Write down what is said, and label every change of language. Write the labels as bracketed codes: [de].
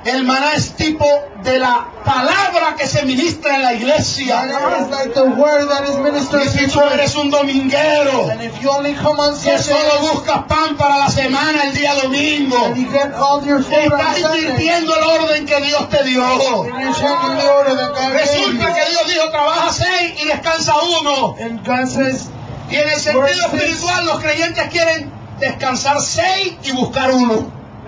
[es] El maná es tipo de la palabra que se ministra en la iglesia. [en] Maná is like the word that is ministered. [es] Y si tú eres un dominguero, [en] and if you only come on Sunday, [es] que solo buscas pan para la semana el día domingo, [en] and you get all your food, [es] estás invirtiendo el orden que Dios te dio. Resulta que Dios dijo, trabaja seis y descansa uno. [en] And God says, [es] y en el sentido espiritual, los creyentes quieren descansar seis y buscar uno.